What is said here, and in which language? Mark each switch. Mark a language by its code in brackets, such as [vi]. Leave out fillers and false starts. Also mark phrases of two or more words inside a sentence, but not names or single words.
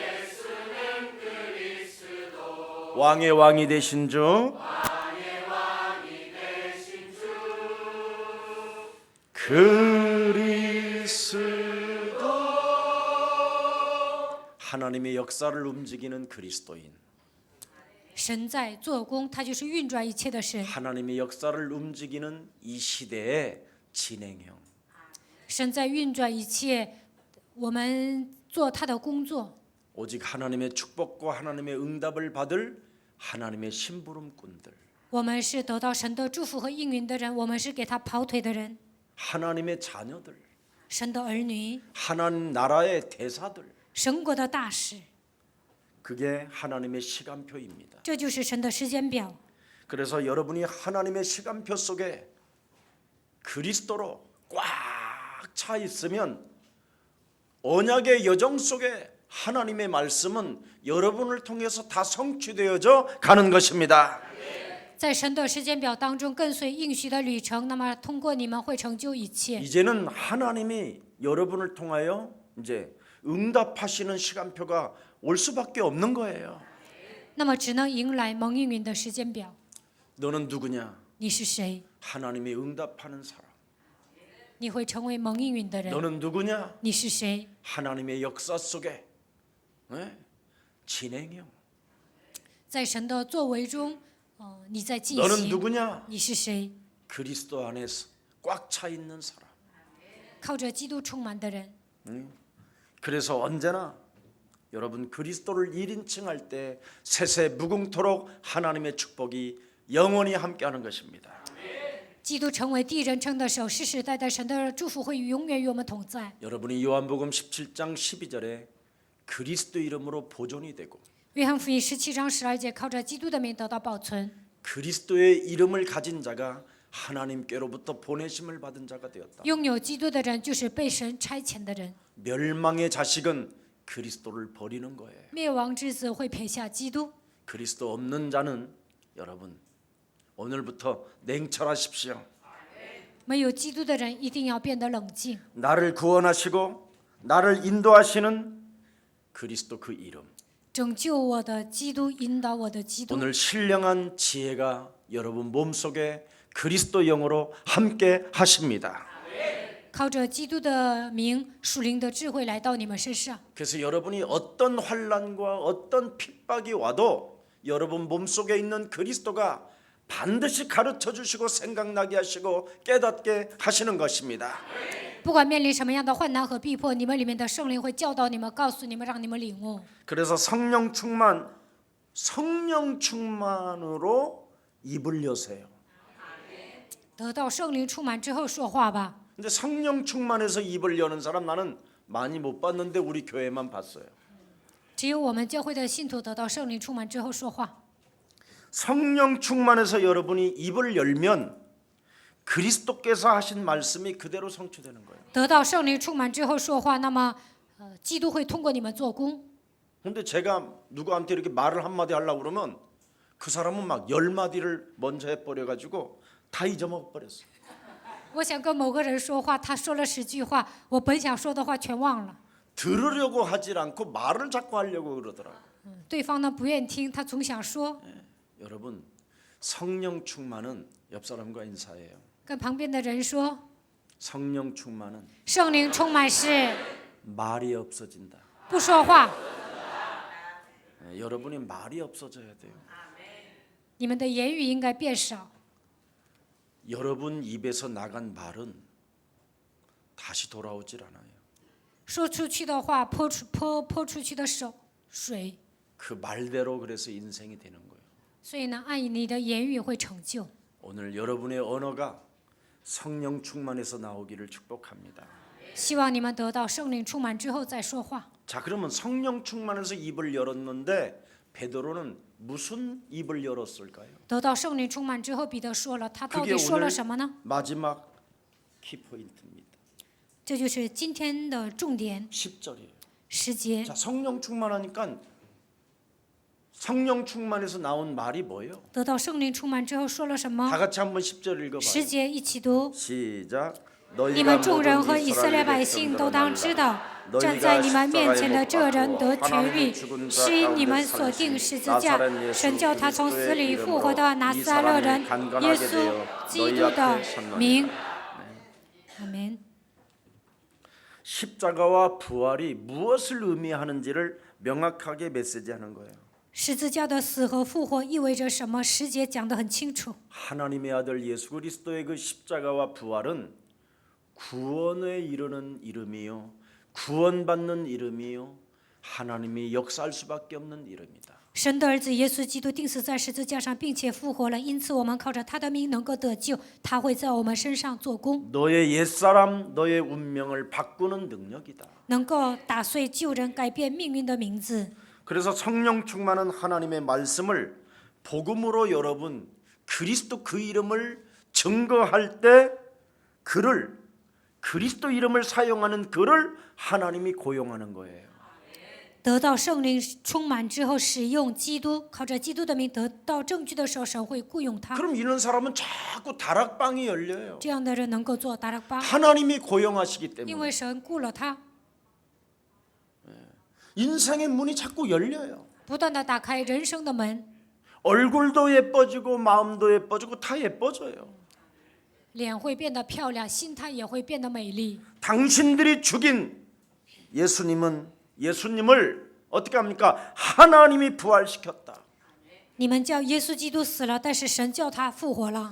[ko] 왕의 왕이 되신 주. 그리스도. 하나님의 역사를 움직이는 그리스도인. [zh] 神在做工，他就是运转一切的神。 [ko] 하나님의 역사를 움직이는 이 시대의 진행형. [zh] 神在运转一切，我们做他的工作。 [ko] 오직 하나님의 축복과 하나님의 응답을 받을 하나님의 심부름꾼들. [zh] 我们是得到神的祝福和应允的人，我们是给他跑腿的人。 [ko] 하나님의 자녀들. [zh] 神的儿女， [ko] 하나님 나라의 대사들. [zh] 神国的大使， [ko] 그게 하나님의 시간표입니다. [zh] 这就是神的时间表。 [ko] 그래서 여러분이 하나님의 시간표 속에 그리스도로 꽉 차 있으면 언약의 여정 속에 하나님의 말씀은 여러분을 통해서 다 성취되어져 가는 것입니다. [zh] 在神的时间表当中跟随应许的旅程，那么通过你们会成就一切。 [ko] 이제는 하나님이 여러분을 통하여 이제 응답하시는 시간표가 올 수밖에 없는 거예요. [zh] 那么只能迎来蒙应允的时间表。 [ko] 너는 누구냐? [zh] 你是谁？ [ko] 하나님이 응답하는 사람. [zh] 你会成为蒙应允的人。 [ko] 너는 누구냐? [zh] 你是谁？ [ko] 하나님의 역사 속에 진행형. [zh] 在神的作为中，你在进 [ko] 너는 [zh] 行。 [ko] 누구냐? [zh] 你是谁？ [ko] 그리스도 안에서 꽉 차 있는 사람. [zh] 靠着基督充满的人。 [ko] 그래서 언제나 여러분 그리스도를 1인칭 할 때 세세 무궁토록 하나님의 축복이 영원히 함께하는 것입니다. [zh] 基督成为第一人称的时候，世世代代神的祝福会永远与我们同在。 [ko] 여러분이 요한복음 17장 12절에 그리스도 이름으로 보존이 되고 [zh] 约翰福音17章12节，靠着基督的名得到保存。 [ko] 그리스도의 이름을 가진 자가 하나님께로부터 보내심을 받은 자가 되었다. [zh] 拥有基督的人就是被神差遣的人。 [ko] 멸망의 자식은 그리스도를 버리는 거예요. [zh] 灭亡之子会撇下基督。 [ko] 그리스도 없는 자는 여러분 오늘부터 냉철하십시오. [zh] 没有基督的人一定要变得冷静。 [ko] 나를 구원하시고 나를 인도하시는 그리스도 그 이름. [zh] 拯救我的基督，引导我的基督。 [ko] 오늘 신령한 지혜가 여러분 몸속에 그리스도 영으로 함께 하십니다. [zh] 靠着基督的名，属灵的智慧来到你们身上。 [ko] 그래서 여러분이 어떤 환난과 어떤 핍박이 와도 여러분 몸속에 있는 그리스도가 반드시 가르쳐 주시고 생각나게 하시고 깨닫게 하시는 것입니다. [zh] 不管面临什么样的患难和逼迫，你们里面的圣灵会教导你们，告诉你们，让你们领悟。 [ko] 그래서 성령 충만으로 입을 여세요. [zh] 得到圣灵充满之后说话吧。 [ko] 근데 성령 충만해서 입을 여는 사람 나는 많이 못 봤는데 우리 교회만 봤어요. [zh] 只有我们教会的信徒得到圣灵充满之后说话。 [ko] 성령 충만해서 여러분이 입을 열면 그리스도께서 하신 말씀이 그대로 성취되는 거예요. [zh] 得到圣灵充满之后说话，那么，基督会通过你们做工。 [ko] 근데 제가 누구한테 이렇게 말을 한마디 하려고 그러면 그 사람은 막 10마디를 먼저 해버려가지고 다 잊어먹어버렸어요. [zh] 我想跟某个人说话，他说了10句话，我本想说的话全忘了。 [ko] 들으려고 하질 않고 말을 자꾸 하려고 그러더라고요. [zh] 对方呢不愿听，他总想说。 [ko] 여러분 성령 충만은 옆 사람과 인사해요. [zh] 跟旁边的人说， [ko] 성령 충만은 [zh] 圣灵充满是 [ko] 말이 없어진다. [zh] 不说话， [ko] 여러분이 말이 없어져야 돼요. [zh] 你们的言语应该变少。 [ko] 여러분 입에서 나간 말은 다시 돌아오질 않아요. [zh] 说出去的话，泼出去的水， [ko] 그 말대로 그래서 인생이 되는 거예요. [zh] 所以呢，按你的言语会成就。 [ko] 오늘 여러분의 언어가 성령 충만해서 나오기를 축복합니다. [zh] 希望你们得到圣灵充满之后再说话。 [ko] 자, 그러면 성령 충만해서 입을 열었는데 베드로는 무슨 입을 열었을까요? [zh] 得到圣灵充满之后，彼得说了，他到 [ko] 그게 [zh] 底说 [ko] 오늘 [zh] 了什么呢？ [ko] 마지막 키포인트입니다. [zh] 这就是今天的重点 [ko] 10절이에요. [zh] 10节。 [ko] 자, 성령 충만하니까 성령 충만해서 나온 말이 뭐예요? [zh] 得到圣灵充满之后说了什 [ko] 다 [zh] 么？ [ko] 같이 한번 10절 [zh] 10 [ko] 읽어봐요. [zh] 节一起读。 [ko] 시작. [zh] 你们众人和以色列百姓都当知道，站在你们面前的这人得痊愈，是因你们所定十字架，神叫他从死里复活的拿撒勒人耶稣基督的名。阿门。 [ko] 십자가와 부활이 무엇을 의미하는지를 명확하게 메시지하는 거예요. [zh] 十字架的死和复活意味着什么？10节讲得很清楚。 [ko] 하나님의 아들 예수 그리스도의 그 십자가와 부활은 구원에 이르는 이름이요, 구원받는 이름이요, 하나님이 역사할 수밖에 없는 이름이다. [zh] 神的儿子耶稣基督钉死在十字架上，并且复活了，因此我们靠着他的名能够得救，他会在我们身上做工， [ko] 너의 옛사람, 너의 운명을 바꾸는 능력이다. [zh] 能够打碎旧人，改变命运的名字。 [ko] 그래서 성령 충만한 하나님의 말씀을 복음으로 여러분 그리스도 그 이름을 증거할 때 그리스도 이름을 사용하는 그를 하나님이 고용하는 거예요. [zh] 得到圣灵充满之后，使用基督，靠着基督的名得到证据的时候，神会雇佣他。 [ko] 그럼 이런 사람은 자꾸 다락방이 열려요. [zh] 这样的人能够做达拉巴， [ko] 하나님이 고용하시기 [zh] 因 [ko] 때문에 [zh] 为神雇了他， [ko] 인생의 문이 자꾸 열려요. [zh] 不断的打开人生的门， [ko] 얼굴도 예뻐지고 마음도 예뻐지고 다 예뻐져요. [zh] 脸会变得漂亮，心态也会变得美丽。 [ko] 당신들이 죽인 예수님을 어떻게 합니까? 하나님이 부활시켰다. [zh] 你们叫耶稣基督死了，但是神叫他复活了。